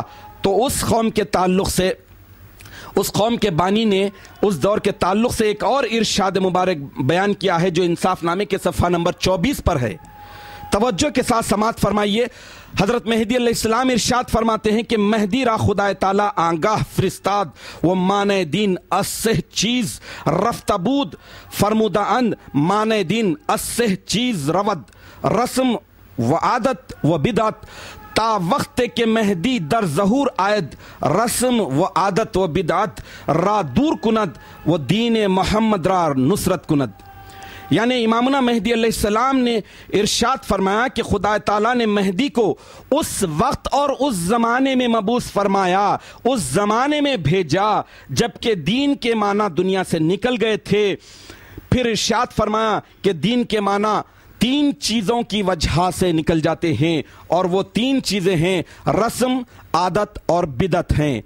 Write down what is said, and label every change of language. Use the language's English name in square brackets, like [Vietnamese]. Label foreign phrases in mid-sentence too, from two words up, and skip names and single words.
[Urdu] تو اس قوم کے تعلق سے، اس قوم کے بانی نے اس دور کے تعلق سے ایک اور ارشاد مبارک بیان کیا ہے، جو انصاف نامے کے صفحہ نمبر 24 پر ہے. توجہ کے ساتھ سماعت فرمائیے. حضرت مہدی علیہ السلام ارشاد فرماتے ہیں کہ [Persian] مہدی را خدا تعالی آنگاہ فرستاد و معنی دین اسہ چیز رفت بود فرمودہ اند معنی دین اسہ چیز رود رسم و عادت و بدعت تا وقت کہ مہدی در ظہور آید رسم و عادت و بدعت را دور کند و دین محمد را نصرت کند. [Urdu] یعنی امامنا مہدی علیہ السلام نے ارشاد فرمایا کہ خدا تعالیٰ نے مہدی کو اس وقت اور اس زمانے میں مبعوث فرمایا، اس زمانے میں بھیجا جبکہ دین کے معنی دنیا سے نکل گئے تھے. پھر ارشاد فرمایا کہ دین کے معنی 3 چیزوں کی وجہ سے نکل جاتے ہیں، اور وہ 3 چیزیں ہیں رسم، عادت اور بدعت ہیں.